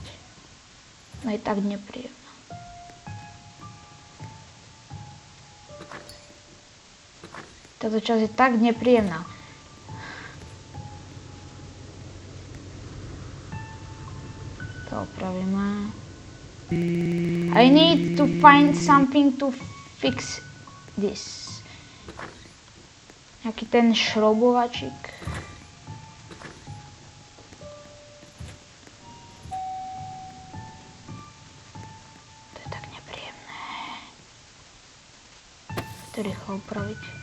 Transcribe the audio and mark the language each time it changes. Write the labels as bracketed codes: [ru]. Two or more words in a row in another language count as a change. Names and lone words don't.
[sk] No je tak nepríjemná. Táto časť je tak nepríjemná. To opravíme. [en] I need to find something to fix this. [sk] Nejaký ten šrobovačík. To je tak nepríjemné. To rýchlo upraviť.